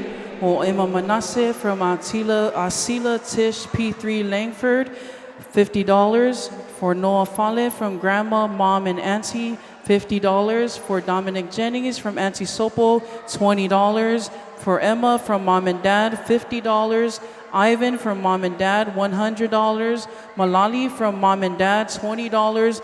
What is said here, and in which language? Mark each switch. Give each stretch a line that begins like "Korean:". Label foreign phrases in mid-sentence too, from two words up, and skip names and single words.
English: Mo Emma Manasseh from Asila Tish P3 Langford, $50. For Noah Fale from Grandma, Mom, and Auntie, $50. For Dominic Jennings from Auntie Sopo, $20. For Emma from Mom and Dad, $50. Ivan from Mom and Dad, $100. Malali from Mom and Dad, $20.